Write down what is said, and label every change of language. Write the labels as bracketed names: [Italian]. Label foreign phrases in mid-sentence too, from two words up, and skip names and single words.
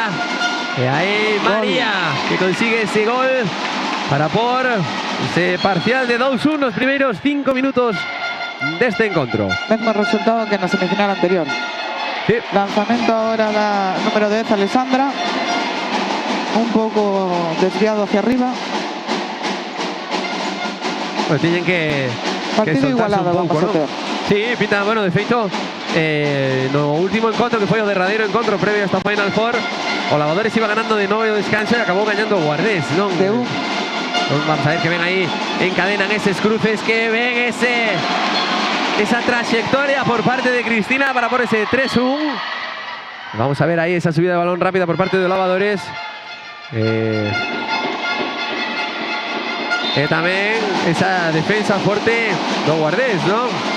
[Spanish] Y ahí María que consigue ese gol para por ese parcial de 2-1 los primeros 5 minutos de este encuentro. Mismo resultado que en la semifinal anterior. Sí. Lanzamiento ahora la número 10, Alessandra. Un poco desviado hacia arriba. Pues tienen que partido igualado, [Galician] un pouco, vamos a ter. Sí, pinta, bueno, de feito no último encontro que foi o derradeiro encontro previo a esta Final Four, o Lavadores [Spanish] iba ganando [Galician] de novo descanso e acabou gañando o Guardés, non? [Spanish] De un. Vamos a ver que ven ahí, encadenan esos cruces, que ven esa trayectoria por parte de Cristina para por ese 3-1. Vamos a ver ahí esa subida de balón rápida por parte de Lavadores. También esa defensa fuerte do Guardés, ¿no?